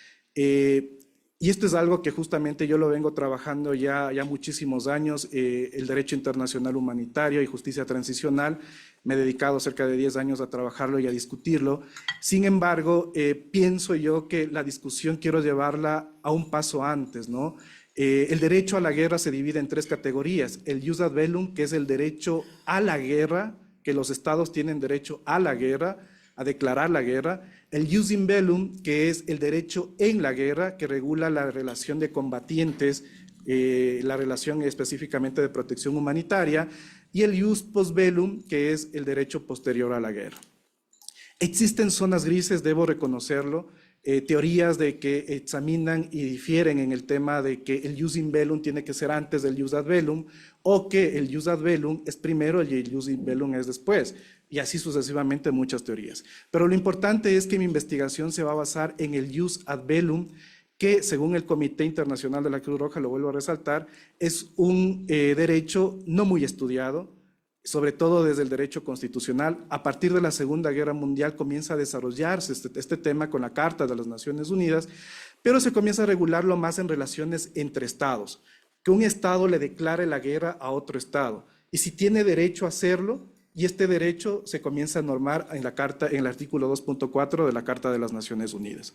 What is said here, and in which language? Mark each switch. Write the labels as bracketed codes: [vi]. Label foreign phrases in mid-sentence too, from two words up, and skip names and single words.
[es] Y esto es algo que justamente yo lo vengo trabajando ya muchísimos años, el derecho internacional humanitario y justicia transicional. Me he dedicado cerca de 10 años a trabajarlo y a discutirlo. Sin embargo, pienso yo que la discusión quiero llevarla a un paso antes, ¿no? El derecho a la guerra se divide en tres categorías. [la] El jus ad bellum, [es] que es el derecho a la guerra, que los estados tienen derecho a la guerra, a declarar la guerra. [la] El jus in bellum, [es] que es el derecho en la guerra, que regula la relación de combatientes, la relación específicamente de protección humanitaria, y el [la] jus post bellum, [es] que es el derecho posterior a la guerra. Existen zonas grises, debo reconocerlo, teorías de que examinan y difieren en el tema de que el [la] jus in bellum [es] tiene que ser antes del [la] jus ad bellum, [es] o que el [la] jus ad bellum [es] es primero y el [la] jus in bellum [es] es después, y así sucesivamente muchas teorías. Pero lo importante es que mi investigación se va a basar en el [la] jus ad bellum, [es] que según el Comité Internacional de la Cruz Roja, lo vuelvo a resaltar, es un derecho no muy estudiado, sobre todo desde el derecho constitucional. A partir de la Segunda Guerra Mundial comienza a desarrollarse este tema con la Carta de las Naciones Unidas, pero se comienza a regularlo más en relaciones entre estados, que un estado le declare la guerra a otro estado, y si tiene derecho a hacerlo, y este derecho se comienza a normar en la Carta, en el artículo 2.4 de la Carta de las Naciones Unidas.